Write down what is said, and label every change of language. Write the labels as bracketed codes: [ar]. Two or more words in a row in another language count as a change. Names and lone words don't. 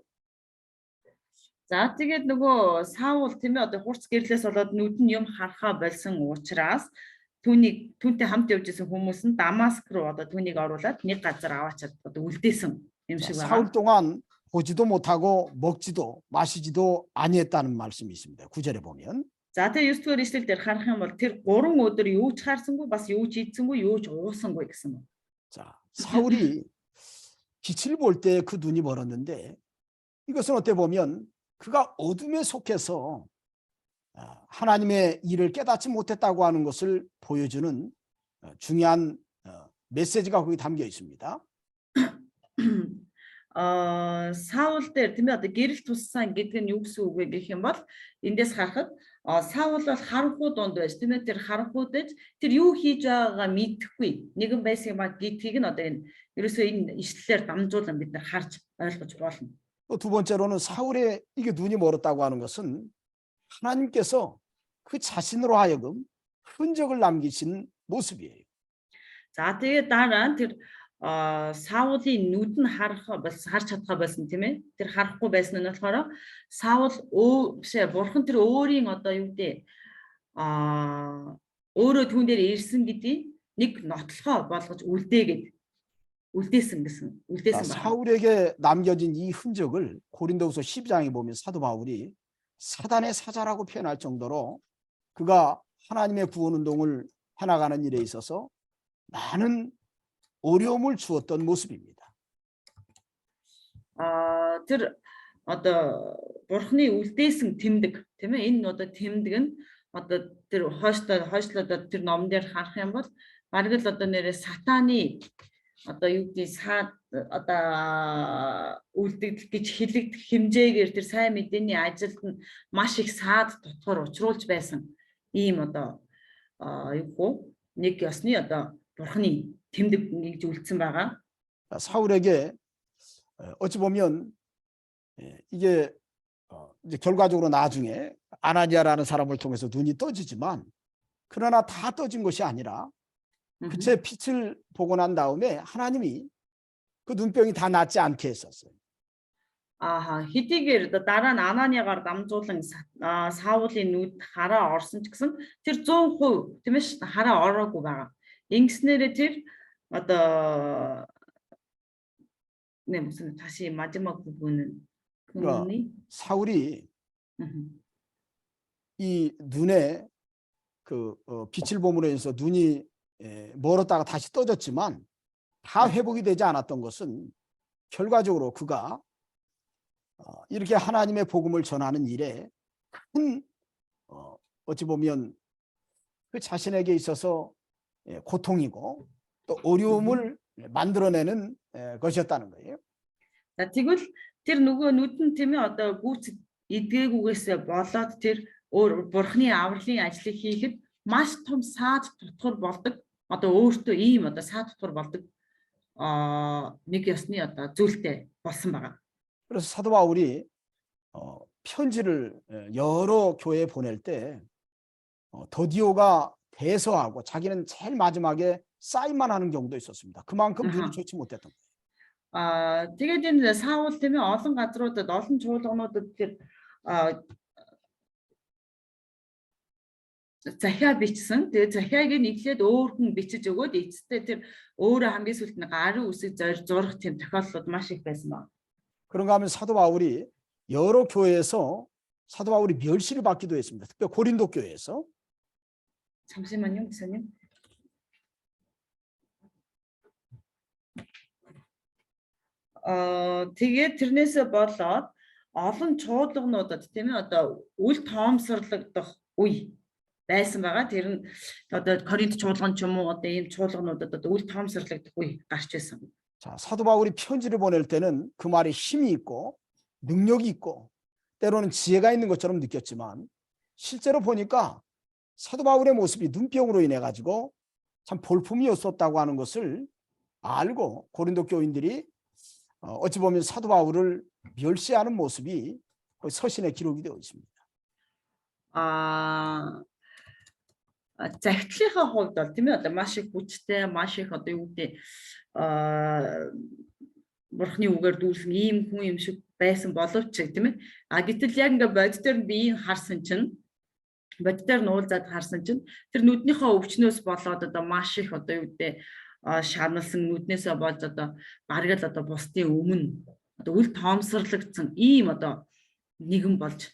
[mn] За тэгээд нөгөө Саул тийм ээ одоо хурц гэрлээс болоод нүд нь юм харахаа болсон учраас түүнтэй хамт явж исэн хүмүүс нь Дамаск руу одоо түүнийг оруулаад нэг газар аваачаад одоо үлдээсэн юм шиг байна. [ko] 사울 동안 보지도 못하고 먹지도 마시지도 아니했다는 말씀이 있습니다. 9절에 보면. [mn] За тэгээ 9 дугаар ишлэл дээр харах юм бол тэр 3 өдөр юу ч харсангүй бас юу ч идсэнгүй юу ч уусангүй гэсэн байна. [ko] 자, 사울이 빛을 볼 때 그 눈이 멀었는데 이것은 어떻게 보면 그가 어둠에 속해서 하나님의 일을 깨닫지 못했다고 하는 것을 보여주는 중요한 메시지가 거기 담겨 있습니다. [mn] Саул дээр тийм ээ одоо гэрэл туссан гэдэг нь юу гэсэн үг вэ гэх юм бол эндээс харахад Саул бол харанхуй дунд байж тийм ээ тэр харанхуйдаж тэр юу хийж байгаагаа мэдэхгүй нэгэн байсан юм а гэдгийг нь одоо энэ ерөөсөө энэ ишлэлээр дамжуулан бид нар харж ойлгож болно. [ko] 또 두 번째로는 사울의 이게 눈이 멀었다고 하는 것은 하나님께서 그 자신으로 하여금 흔적을 남기신 모습이에요. [mn] За тэгээд дараа нь тэр Саулын нүд нь харж чадхаа байсан тийм ээ. Тэр харахгүй байсан нь болохоор Саул бурхан тэр өөрийн одоо юу гэдэг өөрөө түүн дээр ирсэн гэдгийг нэг нотлохоо болгож үлдээсэн байна. [ko] 사울에게 남겨진 이 흔적을 고린도후서 12장에 보면 사도 바울이 사단의 사자라고 표현할 정도로 그가 하나님의 구원 운동을 해나가는 일에 있어서 많은 어려움을 주었던 모습입니다. [mn] Тэр одоо бурхны үлдээсэн тэмдэг тийм ээ энэ одоо тэмдэг нь одоо тэр хойшлоод тэр номон дээр харах юм бол бараг л одоо нэрээ сатаны одоо юу гэдэг одоо үлдэгдэл гэж хэлэгдэх хэмжээгээр тэр сайн мэдээний ажилд нь маш их саад тутгаар учруулж байсан ийм одоо нэг ёсны одоо бурхны тэмдэг ингэж үлдсэн байгаа. [ko] 사울에게 어찌 보면 이게 이제 결과적으로 나중에 아나니아라는 사람을 통해서 눈이 떠지지만 그러나 다 떠진 것이 아니라 그의 빛을 보고 난 다음에 하나님이 그 눈병이 다 낫지 않게 했었어요. [mn] Хэдийгээр дараа нь Ананиагаар дамжуулан Саулын нүд хараа орсон ч гэсэн тэр 100% тийм ээ ш хараа ороогүй байгаа. Ингэснээрээ тэр одоо [ko] 무슨 다시 마지막 부분은 그 그러니까 눈이 사울이 음, 이 눈에 빛을 봄으로 인해서 눈이 멀었다가 다시 떠졌지만 다 회복이 되지 않았던 것은 결과적으로 그가 이렇게 하나님의 복음을 전하는 일에 큰 어찌 보면 그 자신에게 있어서 고통이고 또 어려움을 만들어내는 것이었다는 거예요. [mn] За тэгвэл тэр нөгөө нүдэн тийм ээ одоо гүйц эдгээгүйгээс болоод тэр өөр бурхны авралын ажлыг хийхэд маш том саад тутгар болдог. Одоо өөртөө ийм одоо саад тутгар болдог нэг ёсны одоо зүйлтэй болсон байгаа. [ko] 그래서 사도 바울이 편지를 여러 교회에 보낼 때 더디오가 대서하고 자기는 제일 마지막에 사인만 하는 경우도 있었습니다. 그만큼 눈이 좋지 못했던 거예요. [mn] Тэгээд энэ Саул тийм ээ олон газруудад олон чуулгануудад тэр захиа бичсэн. Тэгээд захиаг нь эхлээд өөр хүн бичиж өгөөд эцэстээ тэр өөрөө хамгийн сүүлд нь гарын үсэг зурх тийм тохиолдлууд маш их байсан байна. [ko] 그런가 하면 사도 바울이 여러 교회에서 사도 바울이 멸시를 받기도 했습니다. 특히 고린도 교회에서. 잠시만요, 목사님. [mn] Тэгээд тэрнээсээ болоод олон чуулгануудад тийм ээ одоо үл тоомсорлогдох үе байсан байгаа. Тэр нь одоо Коринт чуулган ч юм уу одоо ийм чуулгануудад одоо үл тоомсорлогдох үе гарч байсан. [ko] 자, 사도 바울이 편지를 보낼 때는 그 말이 힘이 있고 능력이 있고 때로는 지혜가 있는 것처럼 느꼈지만 실제로 보니까 사도 바울의 모습이 눈병으로 인해 가지고 참 볼품이었었다고 하는 것을 알고 고린도 교인들이 어찌 보면 사도 바울을 멸시하는 모습이 거의 서신에 기록이 되어 있습니다. [mn] Захидлынхаа хувьд бол тийм ээ одоо маш их хүчтэй, маш их одоо юу гэдэг бурхны үгээр дүүрсэн ийм хүн юм шиг байсан боловч тийм ээ. Гэтэл яг ингээ бодит дээр биеийг харсан чинь бодит дээр нуулзаад харсан чинь тэр нүднийхээ өвчнөөс болоод одоо маш их одоо юу гэдэг шаналсан нүднээсээ болж одоо бараг л одоо бусдын өмнө одоо үл тоомсорлогдсон ийм одоо нэгэн болж